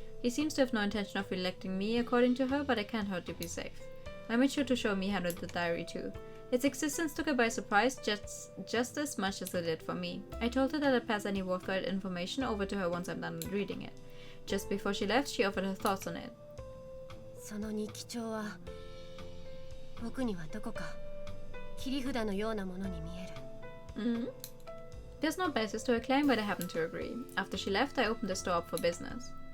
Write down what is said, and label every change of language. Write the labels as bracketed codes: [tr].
[en] He seems to have no intention of electing me according to her, but I can't hurt to be safe. I made sure to show Miharu the diary too. Its existence took her by surprise just as much as it did for me. I told her that I'd pass any worthwhile information over to her once I'm done reading it. Just before she left, she offered her thoughts on it. [ja] その日記帳は僕にはどこか切り札のようなものに見える。 [en] There's no basis to her claim, but I happen to agree. After she left, I opened the store up for business.